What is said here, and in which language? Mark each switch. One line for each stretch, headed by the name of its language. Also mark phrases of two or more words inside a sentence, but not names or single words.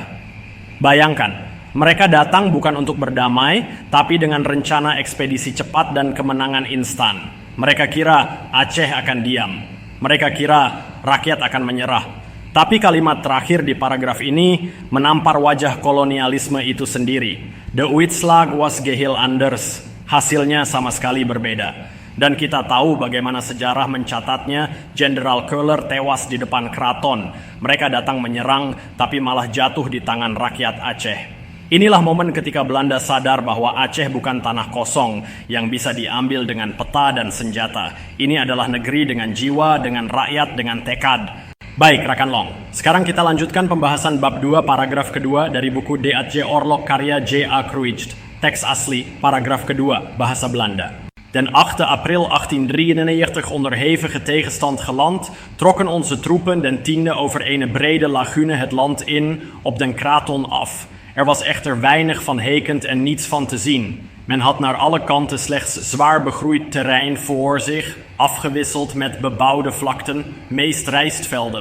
Indonesian: Bayangkan, mereka datang bukan untuk berdamai, tapi dengan rencana ekspedisi cepat dan kemenangan instan. Mereka kira Aceh akan diam. Mereka kira rakyat akan menyerah. Tapi kalimat terakhir di paragraf ini menampar wajah kolonialisme itu sendiri.
Dutch: De uitslag was geheel anders.
Indonesian: Hasilnya sama sekali berbeda. Dan kita tahu bagaimana sejarah mencatatnya Jenderal Köhler tewas di depan keraton. Mereka datang menyerang tapi malah jatuh di tangan rakyat Aceh. Inilah momen ketika Belanda sadar bahwa Aceh bukan tanah kosong yang bisa diambil dengan peta dan senjata. Ini adalah negeri dengan jiwa, dengan rakyat, dengan tekad. Baik, Rakan Long. Sekarang kita lanjutkan pembahasan bab 2 paragraf kedua dari buku De Aceh Oorlog karya J.A. Kruid. Teks asli, paragraf kedua, bahasa Belanda.
Dutch: Den 8 april 1893 onder hevige tegenstand geland, trokken onze troepen den 10e over een brede lagune het land in op den kraton af. Er was echter weinig van hekend en niets van te zien. Men had naar alle kanten slechts zwaar begroeid terrein voor zich, afgewisseld met bebouwde vlakten, meest rijstvelden.